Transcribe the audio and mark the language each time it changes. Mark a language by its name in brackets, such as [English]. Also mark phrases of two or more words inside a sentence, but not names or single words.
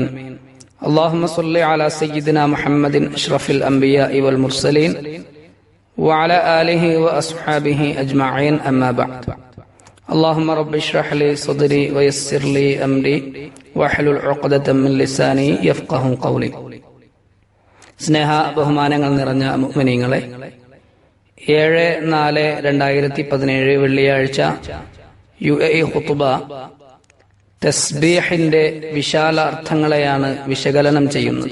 [Arabic] اللهم صل على سيدنا محمد أشرف الأنبياء والمرسلين وعلى آله وأصحابه أجمعين. أما بعد. اللهم رب اشرح لي صدري ويسر لي أمري واحلل عقدة من لساني يفقه قولي. [Malayalam] സ്നേഹ ബഹുമാനങ്ങൾ നിറഞ്ഞ മുഅ്മിനീങ്ങളെ, 7/4/2017 വെള്ളിയാഴ്ച UAE ഖുതുബ തസ്ബീഹിന്റെ വിശാല അർത്ഥങ്ങളെയാണ് വിശകലനം ചെയ്യുന്നത്.